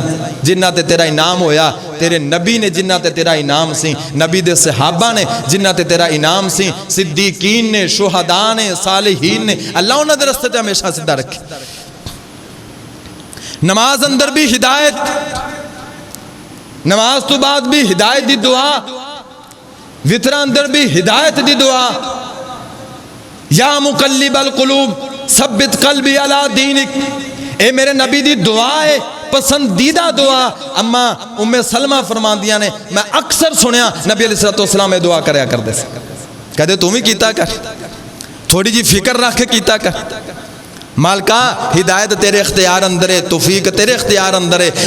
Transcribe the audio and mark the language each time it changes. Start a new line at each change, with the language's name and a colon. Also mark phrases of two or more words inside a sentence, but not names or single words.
Punjabi: جنہاں تے تیرا انعام ہویا، تیرے نبی نے جنہاں تے تیرا انعام سی، نبی دے صحابہ نے جنہاں تے تیرا انعام سی، صدیقین نے، شہدا نے، صالحین نے، اللہ انہاں دے رستے تے ہمیشہ سیدھا رکھے. نماز اندر بھی ہدایت، نماز تو بعد بھی ہدایت دی دعا، وترا اندر بھی ہدایت دی دعا.
Arabic: يا مقلب القلوب ثبت قلبي على دينك,
Punjabi: اے میرے نبی دی دعا ہے، پسندیدہ دعا. اماں ام سلمہ فرماندیاں نے، میں اکثر سنیا نبی علیہ السلام یہ دعا کریا کردے سی، کہندے تو بھی کیتا کر، تھوڑی جی فکر رکھ کے کیتا کر. مالکا ہدایت تیرے اختیار اندر ہے، توفیق تیرے اختیار اندر ہے.